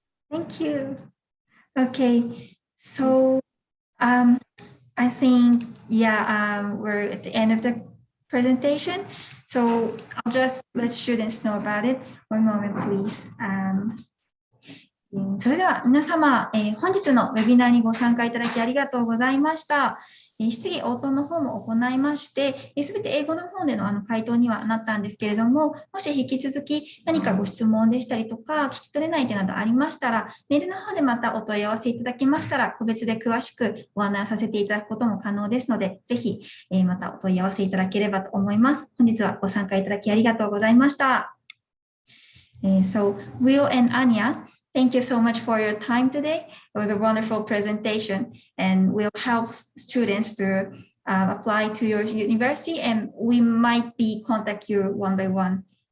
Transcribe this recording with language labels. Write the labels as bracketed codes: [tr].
[en] Thank you. Okay, so I think we're at the end of the presentation. So I'll just let students know about it. One moment, please. [ja] それでは皆様、本日のウェビナーにご参加いただきありがとうございました。質疑応答の方も行いまして、すべて英語の方での回答にはなったんですけれども、もし引き続き何かご質問でしたりとか、聞き取れない点などありましたら、メールの方でまたお問い合わせいただきましたら、個別で詳しくご案内させていただくことも可能ですので、ぜひまたお問い合わせいただければと思います。本日はご参加いただきありがとうございました。 [en] So, Will and Anya, thank you so much for your time today. It was a wonderful presentation and will help students to apply to your university, and we might contact you one by one.